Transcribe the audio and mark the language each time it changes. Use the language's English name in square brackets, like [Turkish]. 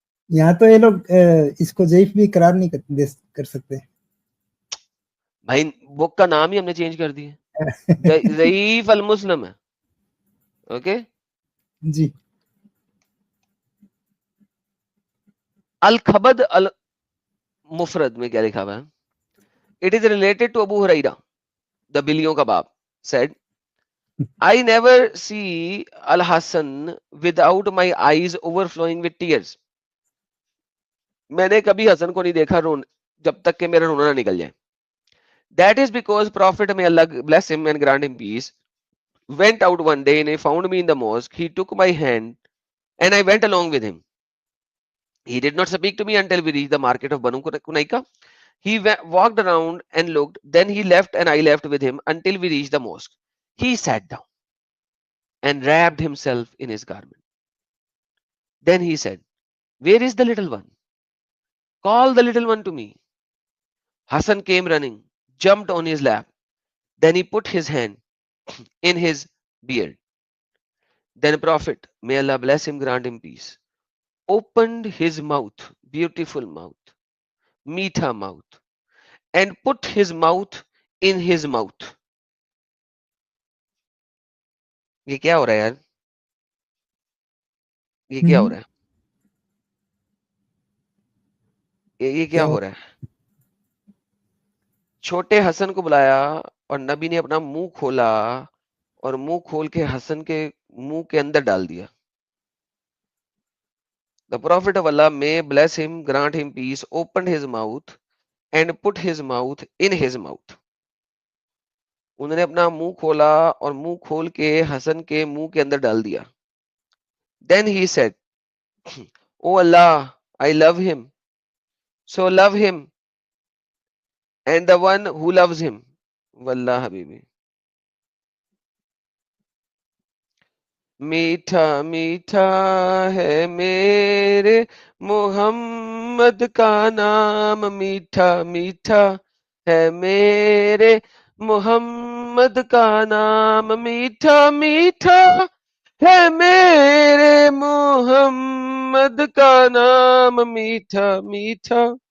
[Urdu] یہاں تو یہ لوگ اس کو ضعیف بھی قرار نہیں کر سکتے. بھائی بک کا نام ہی ہم نے چینج کر دیا، ضعیف المسلم ہے، اوکے. جی الخبد المفرد میں کیا لکھا ہوا ہے؟ [English] It is related to Abu Huraira, the [Urdu] بلیوں کا باپ [English] said, I never see Al-Hassan without my eyes overflowing with tears. [Urdu] میں نے کبھی حسن کو نہیں دیکھا جب تک کہ میرا رونا نہ نکل جائے. [English] That is because Prophet, may Allah bless him and grant him peace, went out one day and he found me in the mosque. He took my hand and I went along with him. He did not speak to me until we reached the market of Banu Kunaika. He walked around and looked. Then he left and I left with him until we reached the mosque. He sat down and wrapped himself in his garment. Then he said, where is the little one? Call the little one to me. Hassan came running, jumped on his lap. Then he put his hand in his beard. Then Prophet, may Allah bless him, grant him peace, opened his mouth, beautiful mouth, meetha mouth, and put his mouth in his mouth. [Urdu] یہ کیا ہو رہا ہے یار؟ یہ کیا ہو رہا ہے؟ یہ کیا ہو رہا ہے؟ چھوٹے حسن کو بلایا اور نبی نے اپنا منہ کھولا اور منہ کھول کے حسن کے منہ کے اندر ڈال دیا. [English] The Prophet of Allah, may bless him, grant him peace, opened his mouth and put his mouth in his mouth. [Urdu] انہوں نے اپنا منہ کھولا اور منہ کھول کے حسن کے منہ کے اندر ڈال دیا. [English] Then he said, Oh Allah, I love him, so love him and the one who loves him. [Arabic] Wallah habibi. [Urdu] میٹھا میٹھا ہے میرے محمد کا نام، میٹھا میٹھا ہے میرے محمد کا نام، میٹھا میٹھا ہے میرے محمد کا نام، میٹھا میٹھا